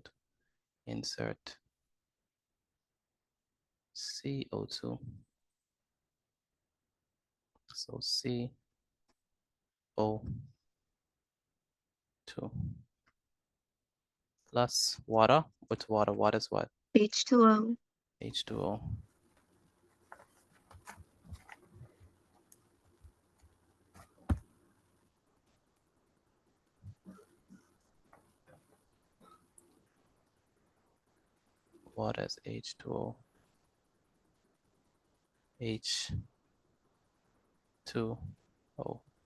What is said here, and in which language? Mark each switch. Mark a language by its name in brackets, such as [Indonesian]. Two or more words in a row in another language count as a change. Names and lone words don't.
[English] Insert CO2. So CO2 plus water. What's water? Water is what? H2O. H2O. Water is H2O. H2O.